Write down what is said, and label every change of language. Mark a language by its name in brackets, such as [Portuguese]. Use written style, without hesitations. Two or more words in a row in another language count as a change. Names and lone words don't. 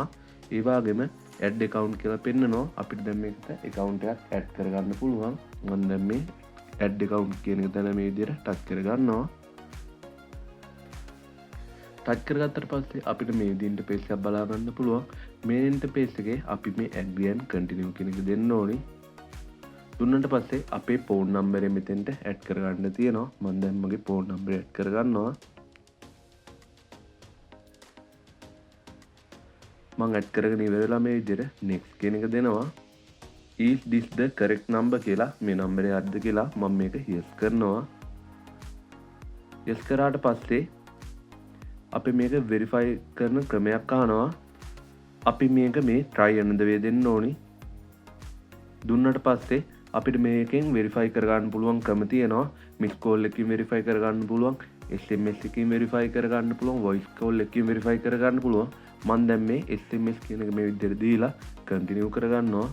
[Sinhala] ඒ වගේම [English] add account [Sinhala] කියලා පෙන්නනවා. අපිට දැන් මේකට account එකක් add කර ගන්න පුළුවන්. මම දැන් මේ [English] add account [Sinhala] කියන එක දැන් මේ විදිහට ටච් කර ගන්නවා. ටච් කරගත්තට පස්සේ අපිට මේ විදිහේ ඉන්ටර්ෆේස් එකක් බලා ගන්න පුළුවන්. මේ ඉන්ටර්ෆේස් එකේ අපි මේ [English] agree and continue [Sinhala] කියන එක දෙන්න ඕනේ. දුන්නට පස්සේ අපේ [English] phone number [Sinhala] එක මෙතෙන්ට add කරගන්න තියෙනවා. මම දැන් මගේ [English] phone number add [Sinhala] කරගන්නවා. මම add කරගෙන ඉවරලා මේ විදිහට next කියන එක දෙනවා. [English] is this the correct number [Sinhala] කියලා මේ number එක හරිද කියලා මම මේක yes කරනවා. yes කරාට පස්සේ අපි මේක verify කරන ක්‍රමයක් අහනවා. අපි මේක මේ [English] try another way [Sinhala] දෙන්න ඕනි. දුන්නට පස්සේ අපිට මේකෙන් verify කරගන්න පුළුවන් ක්‍රම තියෙනවා. [English] miss call [Sinhala] එකකින් verify කරගන්න පුළුවන්, SMS එකකින් verify කරගන්න පුළුවන්, [English] voice call [Sinhala] එකකින් verify කරගන්න පුළුවන්. මම දැන් මේ SMS කියන එක මේ විදිහට දීලා continue කරගන්නවා.